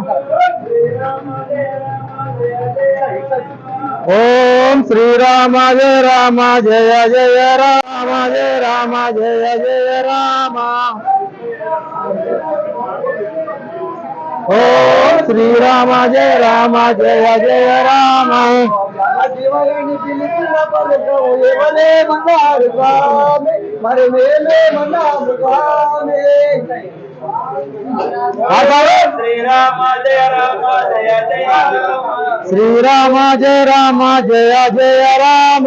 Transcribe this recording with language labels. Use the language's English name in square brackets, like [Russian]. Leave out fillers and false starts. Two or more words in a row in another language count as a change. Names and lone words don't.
[Sanskrit] ॐ श्री राम जय राम जय जय राम जय राम जय जय राम ॐ श्री राम जय राम जय जय राम [Telugu] జీవని పిలిచిన పలుకవు ఎవలే మన్నారు స్వామి మరి మేలే మన్నారు స్వామి [Sanskrit] శ్రీరామ జయ రామ జయ జయ రామ శ్రీరామ జయ రామ జయ జయ రామ